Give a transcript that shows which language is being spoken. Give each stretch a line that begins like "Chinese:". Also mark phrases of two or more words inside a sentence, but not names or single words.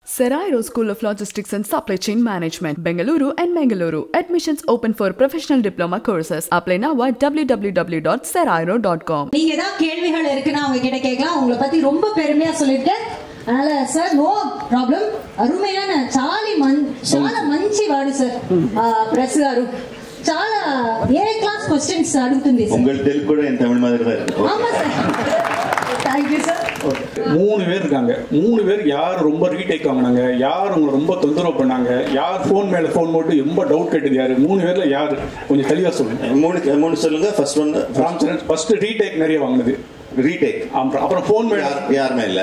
English: Serairo School of Logistics and Supply Chain Management, Bengaluru and Mangaluru. Admissions open for professional diploma courses. Apply now at www.serairo.com.
Tamil: நீங்க ஏதாவது கேள்விகள் இருக்குன்னா அவங்க கிட்ட கேட்கலாம். உங்களை பத்தி ரொம்ப பெருமையா சொல்லிருக்கேன். அதனால சார்
English: no problem.
Tamil: அருமையான
Telugu: చాలా మంచి వాడు సార్. ప్రెస్ గారు చాలా
English: A class questions
Telugu: అడుగుతుంది సార్.
Tamil: உங்கள் தெலுங்கு கூட என் தமிழ் மாதிரி தான் இருக்கு. ஆமா சார்.
English: Thank you sir.
Tamil: 3 பேர் இருக்காங்க. 3 பேர் யார் ரொம்ப ரீடேக் வாங்குனாங்க, யார் உங்களை ரொம்ப தொந்தரவு பண்ணாங்க, யார் ஃபோன் மேல ஃபோன் போட்டு ரொம்ப டவுட் கேட்டது யாரு, 3 பேர்ல யார் கொஞ்சம் தெளிவா சொல்லுங்க. 3 சொல்லுங்க.
English: first one
Tamil: ராம்சரன்.
English: first retake
Tamil: நிறைய வாங்குனது ரீடேக். அப்புறம் ஃபோன் மேல யாருமே இல்ல.